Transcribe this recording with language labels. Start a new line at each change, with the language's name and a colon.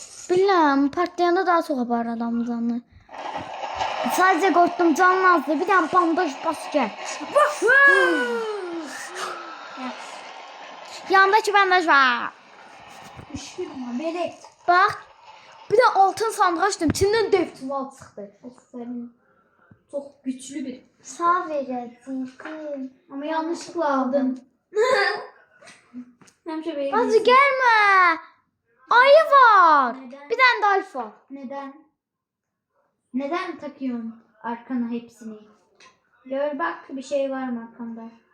Azerbaijani: Bilmem partlayanda daha çox aparır adamın canını. Sadəcə qorxdum canın azdı. Bir dənə bandaj bas gəl. Yandakı bandaj var. Düşürmə, belə. Bax. Bir də altın sandığı açdım. İçindən dev tuval çıxdı. Aferin. Çox güclü bir. Sağ verəcəyim. Amma yanlışlıkla aldım. Həmişə belə. Hacı gəlmə. Ayı var.
Turkish: Neden?
Azerbaijani: Bir dənə də ayı var.
Turkish: Neden? Neden takıyorsun arkana hepsini? Gör bak bir şey var mı arkanda?